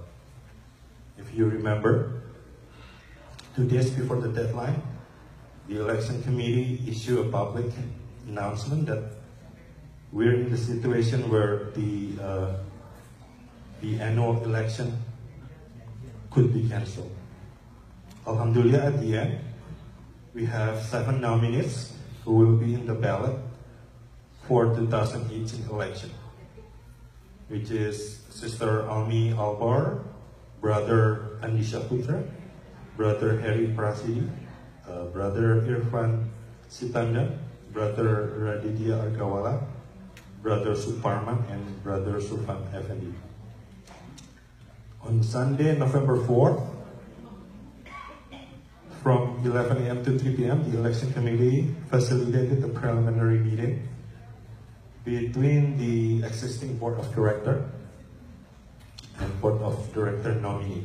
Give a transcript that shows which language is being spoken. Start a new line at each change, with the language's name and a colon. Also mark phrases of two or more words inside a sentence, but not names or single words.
English: If you remember, 2 days before the deadline, the election committee issued a public announcement that we're in the situation where the annual election could be cancelled. Alhamdulillah, at the end, we have 7 nominees who will be in the ballot for 2018 election, which is Sister Almi Albar, Brother Andisha Putra, Brother Heri Prasidi, Brother Irfan Sitanda, Brother Raditya Argawala, Brother Suparman, and Brother Sufan Effendi. On Sunday, November 4th, from 11 a.m. to 3 p.m., the election committee facilitated the preliminary meeting between the existing board of director and board of director nominee.